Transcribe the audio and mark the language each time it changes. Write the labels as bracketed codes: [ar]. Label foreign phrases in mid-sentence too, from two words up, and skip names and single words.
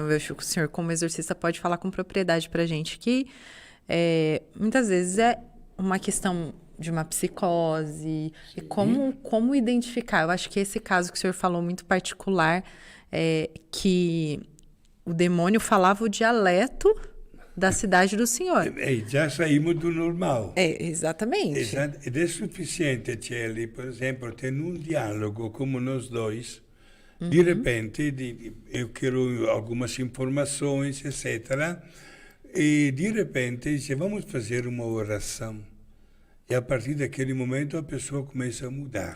[pt] Eu acho que o senhor, como exorcista, pode falar com propriedade pra gente que muitas vezes é uma questão de uma psicose. E como identificar? Eu acho que esse caso que o senhor falou muito particular, que o demônio falava o dialeto da cidade do senhor. Já saímos do normal. Exatamente. [it] Ed è sufficiente, Celli, [pt] por exemplo, ter um diálogo como nós dois, de repente, eu quero algumas informações, etc., e de repente dice, vamos fazer uma oração. E a partir daquele momento a pessoa começa a mudar.